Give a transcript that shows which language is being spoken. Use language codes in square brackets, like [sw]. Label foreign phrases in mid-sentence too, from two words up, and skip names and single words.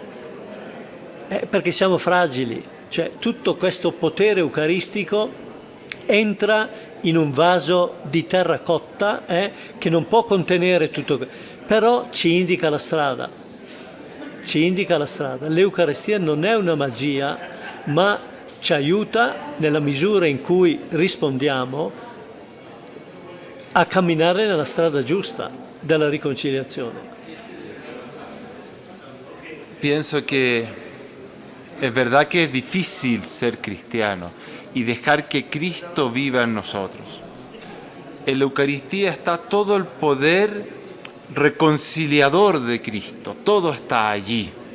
[it] Perché siamo fragili, cioè tutto questo potere eucaristico entra in un vaso di terracotta che non può contenere tutto, però ci indica la strada, L'Eucaristia non è una magia, ma ci aiuta nella misura in cui rispondiamo a camminare nella strada giusta della riconciliazione. [es] Pienso que Es verdad que es difícil ser cristiano y dejar que Cristo viva en nosotros. En la Eucaristía está todo el poder reconciliador de Cristo, todo está allí.